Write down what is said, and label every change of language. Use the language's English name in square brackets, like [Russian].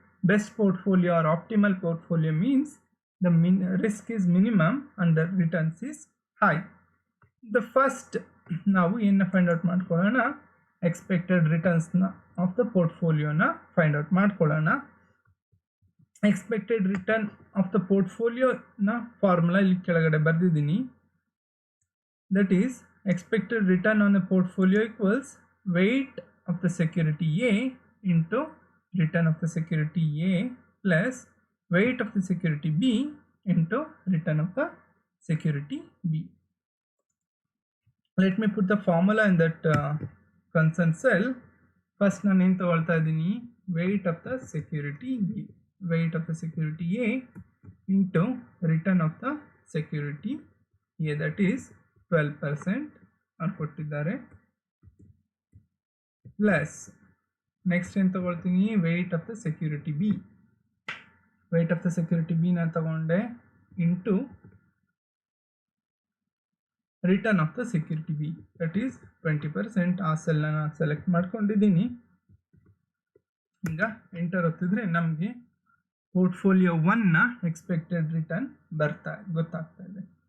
[English] Best portfolio or optimal portfolio means the risk is minimum and the returns is high. [Kannada] The first ನಾವು ಏನು find out ಮಾಡ್ಕೊಳ್ಳೋಣ, expected ರಿಟರ್ನ್ಸ್ನ of the ಪೋರ್ಟ್ಫೋಲಿಯೋನ find out ಮಾಡ್ಕೊಳ್ಳೋಣ. Expected return of the ಪೋರ್ಟ್ಫೋಲಿಯೋನ formula ಇಲ್ಲಿ ಕೆಳಗಡೆ ಬರೆದಿದ್ದೀನಿ. [English] That is expected return on a portfolio equals weight of the security A into return of the security A plus weight of the security B into return of the security B. Let me put the formula in that concerned cell. First [Kannada] ನಾನು ಏನು ತಗೊಳ್ತಾ ಇದ್ದೀನಿ, [English] weight of the security B, weight of the security A into return of the security A, that is 12% [Kannada] ಕೊಟ್ಟಿದ್ದಾರೆ, [English] plus [Kannada] next ಏನು ತಗೊಳ್ತೀನಿ, [English] Weight of the security B. Weight of the security ಬಿನ ತಗೊಂಡೆ into return of the security B, that is 20%. [Kannada] ಆ ಸೆಲ್ನ ನಾನು select ಮಾಡ್ಕೊಂಡಿದ್ದೀನಿ. ಈಗ enter ಒತ್ತಿದ್ರೆ ನಮಗೆ ಪೋರ್ಟ್ಫೋಲಿಯೋ 1ನ ಎಕ್ಸ್ಪೆಕ್ಟೆಡ್ ರಿಟರ್ನ್ ಗೊತ್ತಾಗ್ತಾ ಇದೆ.